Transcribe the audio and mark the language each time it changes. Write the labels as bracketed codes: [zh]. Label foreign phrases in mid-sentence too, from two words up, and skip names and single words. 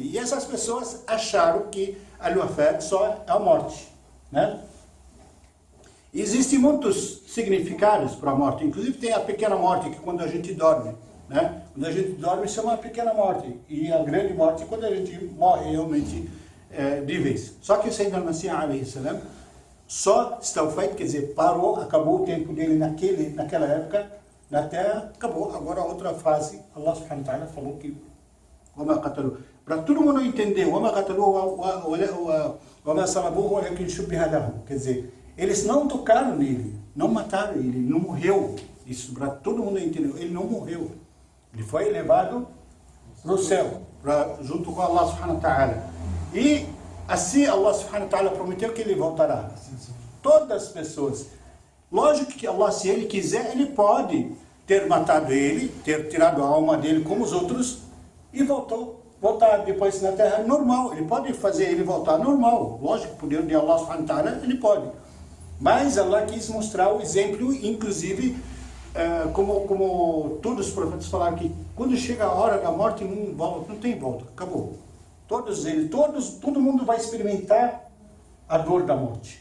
[pt] E essas pessoas acharam que a wafat só é a morte, né? Existem muitos significados para a morte, inclusive tem a pequena morte, que quando a gente dorme, né? Quando a gente dorme, isso é uma pequena morte, e a grande morte é quando a gente morre realmente de vez. Só que o [ar] سيدنا المسيح عليه السلام [pt] só estawfait, quer dizer, parou, acabou o tempo dele naquela época na Terra, acabou. Agora a outra fase, [ar] الله سبحانه وتعالى [pt] falou que [ar] وَمَا قَتَلُوهُ, [pt] para todo mundo entender, [ar] وَمَا قَتَلُوهُ وَمَا صَلَبُوهُ وَلَكِنْ شُبِّهَ لَهُمْ, [pt] quer dizer, eles não tocaram nele, não mataram ele, ele não morreu. Isso para todo mundo entender, ele não morreu. Ele foi elevado para o céu, junto com [ar] الله سبحانه وتعالى. [pt] E assim [ar] الله سبحانه وتعالى [pt] prometeu que ele voltará. Todas as pessoas. Lógico que Allah, se ele quiser, ele pode ter matado ele, ter tirado a alma dele como os outros e voltar depois na terra normal. Ele pode fazer ele voltar normal. Lógico, o poder de [ar] الله سبحانه وتعالى, [pt] ele pode. Mas Allah quis mostrar o exemplo, inclusive, como todos os profetas falaram que quando chega a hora da morte, não tem volta, acabou. Todo mundo vai experimentar a dor da morte.